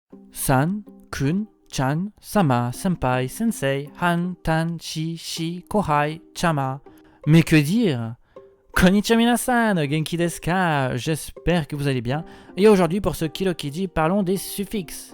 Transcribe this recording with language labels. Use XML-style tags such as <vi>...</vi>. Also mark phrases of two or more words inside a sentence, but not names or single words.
<ja>さん、くん、ちゃん、さま、せんぱい、せんせい、はん、たん、し、こうはい, chama.</ja> <fr>Mais que dire?</fr> <ja>こんにちは皆さん、元気ですか?</ja> <fr>J'espère que vous allez bien. Et aujourd'hui, pour ce Kilokiji, parlons des suffixes.</fr>